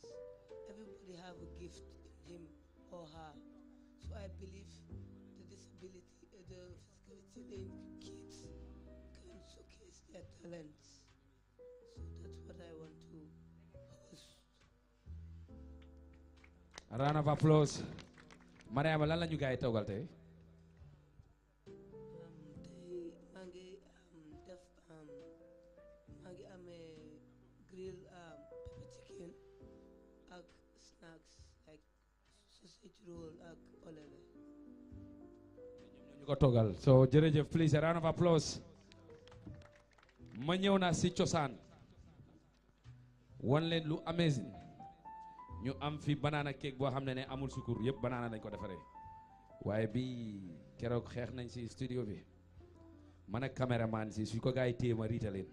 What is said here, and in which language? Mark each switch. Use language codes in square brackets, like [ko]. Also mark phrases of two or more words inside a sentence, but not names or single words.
[en] Everybody have a gift in him or her. So I believe the physically challenged kids can showcase their talents. So that's what I want to host. A round of applause. [wo] Mariama, lan la ñu gaay toogal tey? Mangi amee [en] grill pepper chicken [wo] ak [en] snacks like sausage roll [wo] ak olele. Ñu ko toogal. So jërëjëf, [en] please a round of applause. [wo] Ma ñëw na si cosaan. Wan leen lu amazing. Ñu am fi banana cake boo xam ne amul sukur yëpp banana lañ ko defaree. Waaye bi keroog xeex nañ si studio bi. Man ak cameraman si su ko gaay téye ma riita leen.